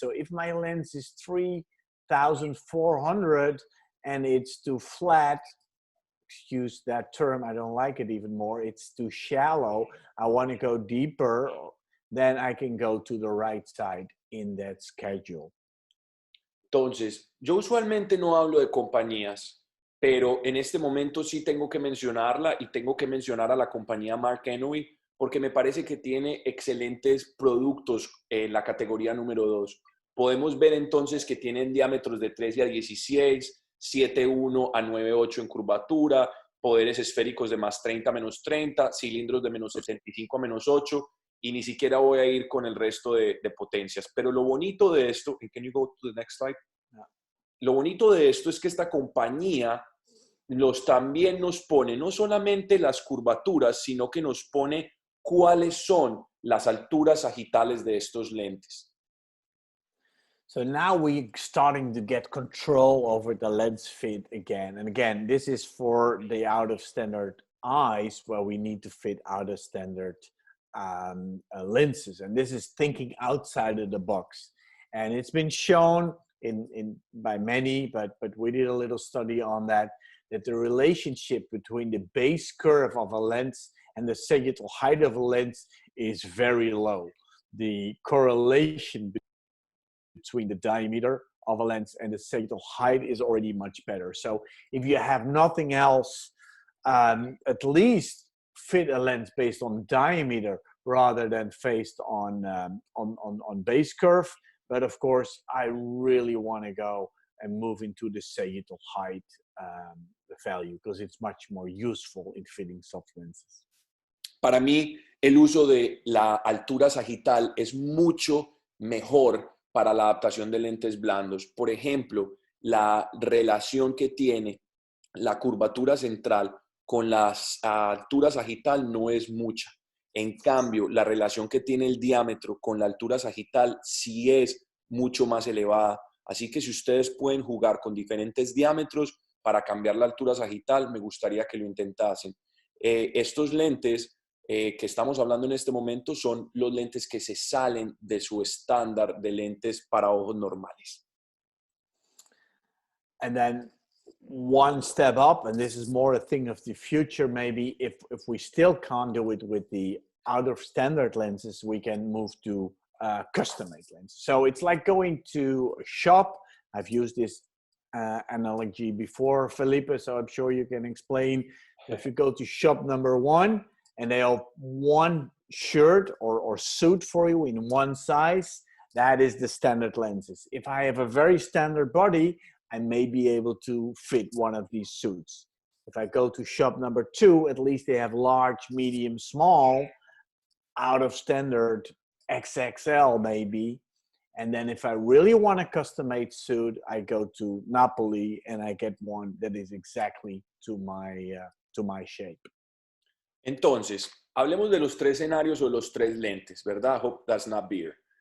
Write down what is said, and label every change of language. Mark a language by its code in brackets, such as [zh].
[en] So if my lens is 3,400 and it's too flat, excuse that term, I don't like it even more, it's too shallow, I want to go deeper, then I can go to the right side in that schedule. [es] Entonces, yo usualmente no hablo de compañías, pero en este momento sí tengo que mencionarla y tengo que mencionar a la compañía Mark Enovy porque me parece que tiene excelentes productos en la categoría número 2. Podemos ver entonces que tienen diámetros de 13 a 16, 7.1 a 9.8 en curvatura, poderes esféricos de más 30 a menos 30, cilindros de menos 75 a menos 8, y ni siquiera voy a ir con el resto de potencias. Pero lo bonito de esto, [en] and can you go to the next slide? [es] Lo bonito de esto es que esta compañía también nos pone no solamente las curvaturas, sino que nos pone cuáles son las alturas sagitales de estos lentes. [en] So now we're starting to get control over the lens fit again. And again, this is for the out of standard eyes where we need to fit out of standard lenses. And this is thinking outside of the box. And it's been shown by many, but we did a little study on that the relationship between the base curve of a lens and the sagittal height of a lens is very low. The correlation between the diameter of a lens and the sagittal height is already much better. So if you have nothing else, at least fit a lens based on diameter rather than based on base curve. But of course, I really want to go and move into the sagittal height value because it's much more useful in fitting soft lenses. [es] Para mí, el uso de la altura sagital es mucho mejor para la adaptación de lentes blandos. Por ejemplo, la relación que tiene la curvatura central con la altura sagital no es mucha. En cambio, la relación que tiene el diámetro con la altura sagital sí es mucho más elevada. Así que si ustedes pueden jugar con diferentes diámetros para cambiar la altura sagital, me gustaría que lo intentasen. Estos lentes que estamos hablando en este momento son los lentes que se salen de su estándar de lentes para ojos normales. [en] And then one step up, and this is more a thing of the future, maybe if we still can't do it with the out of standard lenses, we can move to custom-made lenses. So it's like going to a shop. I've used this analogy before, Felipe, so I'm sure you can explain. If you go to shop number one and they have one shirt or suit for you in one size, that is the standard lenses. If I have a very standard body, I may be able to fit one of these suits. If I go to shop number two, at least they have large, medium, small, out of standard XXL maybe. And then if I really want a custom-made suit, I go to Napoli and I get one that is exactly to my shape. [es] Entonces, hablemos de los tres escenarios o los tres lentes, ¿verdad? [en] Hope that's not beer.